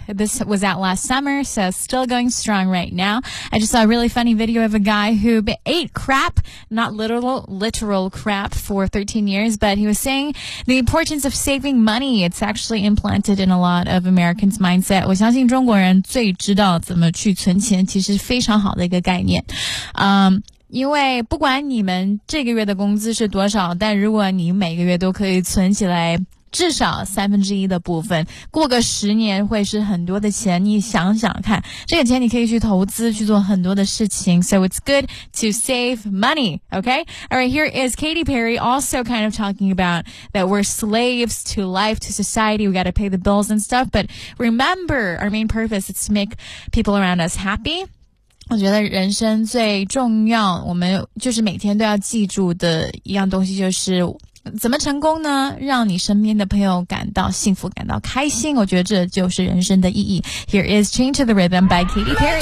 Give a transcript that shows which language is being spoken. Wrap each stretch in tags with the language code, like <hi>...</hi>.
<en>This was out last summer, so still going strong right now. I just saw a really funny video of a guy who ate crap, not literal crap, for 13 years, but he was saying the importance of saving money. It's actually implanted in a lot of Americans' mindset.</en> <zh>我相信中国人最知道怎么去存钱，其实非常好的一个概念。因为不管你们这个月的工资是多少，但如果你每个月都可以存起来至少三分之一的部分，过个十年会是很多的钱。你想想看，这个钱你可以去投资，去做很多的事情。</zh> <en>So it's good to save money, okay? Alright, here is Katy Perry also kind of talking about that we're slaves to life, to society. We gotta pay the bills and stuff. But remember, our main purpose is to make people around us happy.</en> <zh>我觉得人生最重要，我们就是每天都要记住的一样东西，就是怎么成功呢？让你身边的朋友感到幸福，感到开心。我觉得这就是人生的意义。</zh> <en>Here is Change to the Rhythm by Katy Perry.</en>